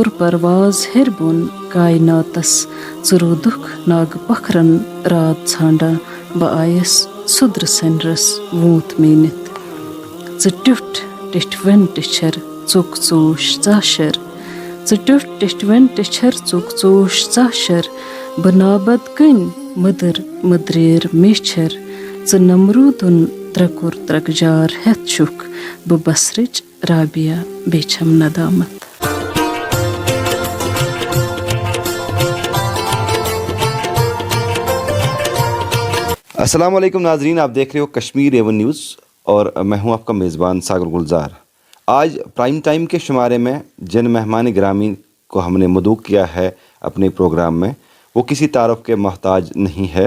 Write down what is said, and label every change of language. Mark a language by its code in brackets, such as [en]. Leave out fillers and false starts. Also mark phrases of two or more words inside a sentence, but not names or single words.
[ks] پرواز ہیٚرِ بۄن کایناتس ژٕ روٗدُکھ ناگہٕ پکھرن رات ژھانڈان بہٕ آیس سُدرٕ سنرس ووٗنٛت میٖنِتھ ژٕ ٹیُٹھ ٹِٹھوٮ۪ن ٹِچھر ژوٚک ژوٗش ژاشر ژٕ ٹیُٹھ ٹِٹھوٮ۪ن ٹِچھر ژوٚک ژوٗش ژاشر بہٕ نابد کٔنۍ مٔدٕر مٔدریر میچھر ژٕ نمروٗدُن ترٛکُر ترٛکجار ہٮ۪تھ چھُکھ بہٕ بصرٕچ رابیا بیٚیہِ چھم ندامت. [ur] السلام علیکم ناظرین، آپ دیکھ رہے ہو کشمیر ایون نیوز اور میں ہوں آپ کا میزبان ساگر گلزار. آج [en] prime time [ur] کے شمارے میں جن مہمان گرامی کو ہم نے مدعو کیا ہے اپنے پروگرام میں وہ کسی تعارف کے محتاج نہیں ہے.